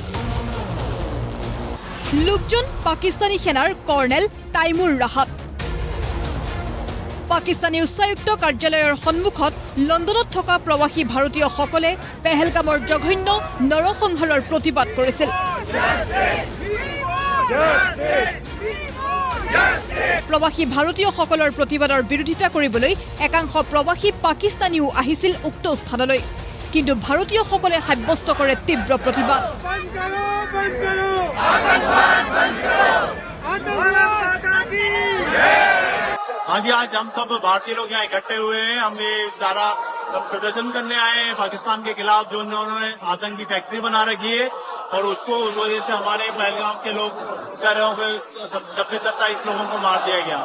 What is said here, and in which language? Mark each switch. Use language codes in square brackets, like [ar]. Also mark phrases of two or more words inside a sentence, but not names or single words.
[as] লোকজন পাকিস্তানী সেনাৰ কৰ্নেল তাইমুৰ ৰাহাত পাকিস্তানী উচ্চায়ুক্ত কাৰ্যালয়ৰ সন্মুখত লণ্ডনত থকা প্ৰবাসী ভাৰতীয়সকলে পেহেলগামৰ জঘন্য নৰসংহাৰৰ প্ৰতিবাদ কৰিছিল প্ৰবাসী ভাৰতীয়সকলৰ প্ৰতিবাদৰ বিৰোধিতা কৰিবলৈ একাংশ প্ৰবাসী পাকিস্তানীও আহিছিল উক্ত স্থানলৈ কিন্তু ভাৰতীয়সকলে সাব্যস্ত কৰে তীব্ৰ প্ৰতিবাদ [hi] हाँ जी, आज हम सब भारतीय लोग यहाँ इकट्ठे हुए हैं। हम ये सारा प्रदर्शन करने आए हैं पाकिस्तान के खिलाफ जो उन्होंने आतंकी फैक्ट्री बना रखी है और उसको उस वजह से हमारे पहलगाम के लोग शहरों के 26-27 लोगों को मार दिया गया।